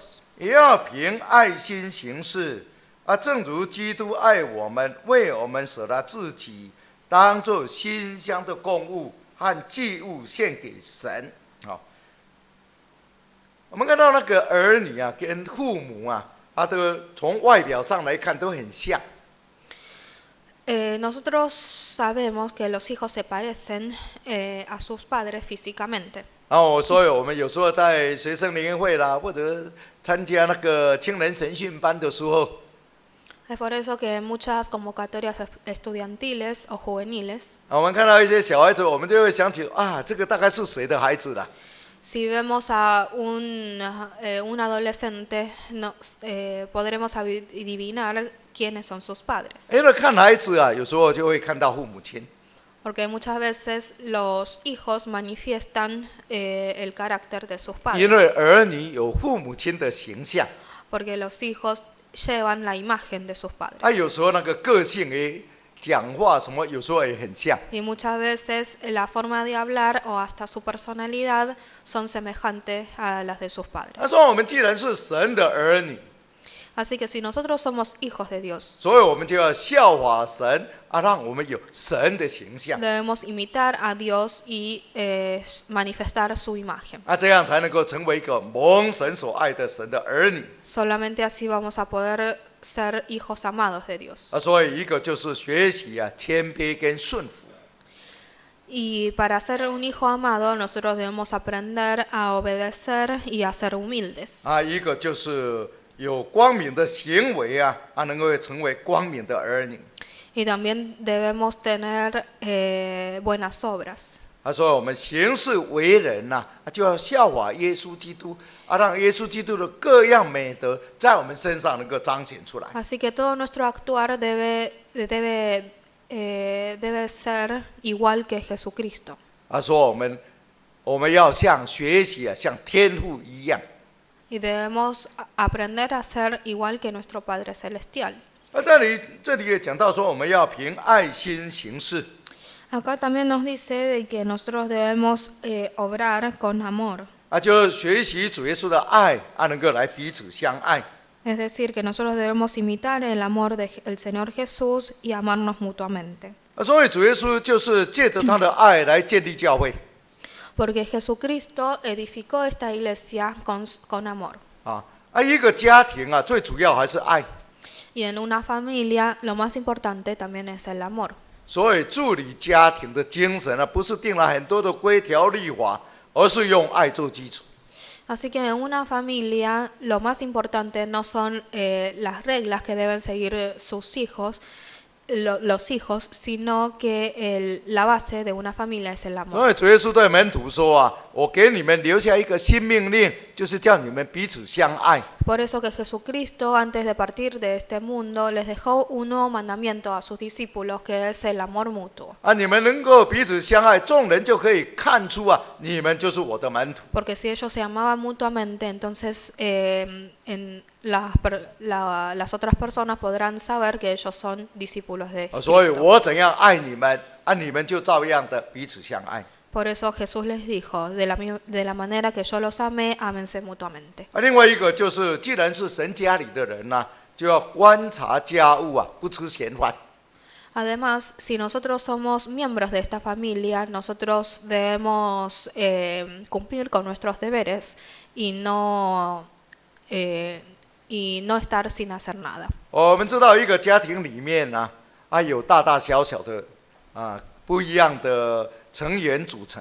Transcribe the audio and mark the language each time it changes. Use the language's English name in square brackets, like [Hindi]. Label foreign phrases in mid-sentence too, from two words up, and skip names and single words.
[Chinese] 也要凭爱心行事正如基督爱我们，为我们舍了自己，当作馨香的供物和祭物献给神。好，我们看到那个儿女啊，跟父母啊，他都从外表上来看都很像。 [Spanish] Nosotros sabemos que los hijos se parecen a sus padres físicamente. [Chinese] 所以我们有时候在学生联会啦，或者参加那个青年神训班的时候， [Spanish] Es por eso que en muchas convocatorias estudiantiles o juveniles, [Chinese] 我们看到一些小孩子，我们就会想起这个大概是谁的孩子啦？ [Spanish] si vemos a un adolescente, podremos adivinar quiénes son sus padres. [Chinese] 因为看孩子啊，有时候就会看到父母亲。 [Spanish] Porque muchas veces los hijos manifiestan el carácter de sus [Chinese] 因为 [Spanish] padres. [Chinese] 儿女有父母亲的形象， [Spanish] Porque los hijos llevan la imagen de sus padres. [Chinese] 有时候那个个性也讲话什么，有时候也很像。 [Spanish] Y muchas veces la forma de hablar o hasta su personalidad son semejantes a las de sus padres. [Chinese] 他说：“我们既然是神的儿女， [Spanish] Así que si nosotros somos hijos de Dios, [Chinese] 所以我们就要效法神啊，让我们有神的形象 [Spanish] debemos imitar a Dios y manifestar su imagen. [Chinese] 啊，这样才能够成为一个蒙神所爱的神的儿女 [Spanish] Solamente así vamos a poder ser hijos amados de Dios. 啊。 [Chinese] 所以一个就是学习啊谦卑跟顺服 [Spanish] Y para ser un hijo amado, nosotros debemos aprender a obedecer y a ser humildes. [Chinese] 啊，一个就是有光明的行为啊，啊能够成为光明的儿女 [Spanish] Y también debemos tener buenas obras. 啊。 [Chinese] 所以我们行事为人呐、啊，就要效法耶稣基督啊，让耶稣基督的各样美德在我们身上能够彰显出来。 [Spanish] Así que todo nuestro actuar debe ser igual que Jesucristo. [Chinese] 啊，说我们要像学习啊，像天父一样。 [Spanish] Y debemos aprender a ser igual que nuestro Padre Celestial. [Chinese] 那这里也讲到说，我们要凭爱心行事 [Spanish] Acá también nos dice de que nosotros debemos obrar con amor. [Chinese] 啊，就学习主耶稣的爱啊，能够来彼此相爱 [Spanish] Es decir, que nosotros debemos imitar el amor del Señor Jesús y amarnos mutuamente. 啊。 [Chinese] 所以主耶稣就是借着他的爱来建立教会 [Spanish] Porque Jesucristo edificó esta iglesia con amor. 啊。 [Chinese] 啊，一个家庭啊，最主要还是爱。 [Spanish] Y en una familia, lo más importante también es el amor. [Chinese] 所以治理家庭的精神啊，不是定了很多的规条律法，而是用爱做基础。 [Spanish] Así que en una familia, lo más importante no son las reglas que deben seguir sus hijos, los hijos, sino que la base de una familia es el amor. [Chinese] 所以主耶稣对门徒说啊，我给你们留下一个新命令，就是叫你们彼此相爱。 [Spanish] Por eso que Jesucristo, antes de partir de este mundo, les dejó un nuevo mandamiento a sus discípulos, que es el amor mutuo. [Chinese] 啊，你们能够彼此相爱，众人就可以看出啊，你们就是我的门徒。 [Spanish] Porque si ellos se amaban mutuamente, entonces las otras personas podrán saber que ellos son discípulos de [Chinese] 啊，所以 [Spanish] Cristo. [Chinese] 我怎样爱你们，啊，你们就照样的彼此相爱。 [Spanish] Por eso Jesús les dijo, de la manera que yo los amé, ámense mutuamente. [Chinese] 啊，另外一个就是，既然是神家里的人呐、就要观察家务啊，不吃闲饭。 [Spanish] Además, si nosotros somos miembros de esta familia, nosotros debemos cumplir con nuestros deberes y no estar sin hacer nada. [Chinese] 我们知道一个家庭里面呢、啊，有大大小小的啊不一样的成员组成。